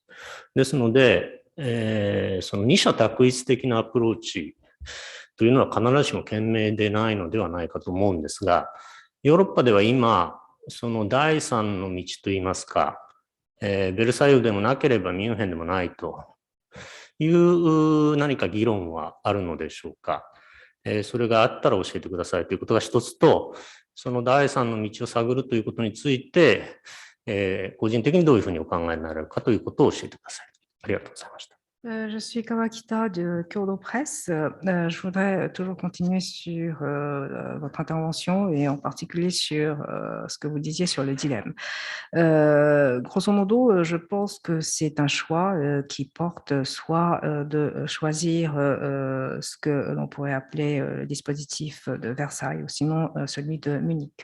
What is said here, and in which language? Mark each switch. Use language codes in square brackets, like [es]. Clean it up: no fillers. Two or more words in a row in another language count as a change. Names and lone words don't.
[ja] ですので、その二者択一的なアプローチというのは必ずしも賢明でないのではないかと思うんですが、ヨーロッパでは今、その第三の道といいますか、ベルサイユでもなければミュンヘンでもないという何か議論はあるのでしょうか。それがあったら教えてくださいということが一つと、その第三の道を探るということについて、個人的にどういうふうにお考えになれるかということを教えてください。ありがとうございました。 [fr] Je suis Kawakita de Kyodo Presse. Je voudrais toujours continuer sur votre intervention et en particulier sur ce que vous disiez sur le dilemme. Grosso modo, je pense que c'est un choix qui porte soit de choisir ce que l'on pourrait appeler le dispositif de Versailles ou sinon celui de Munich.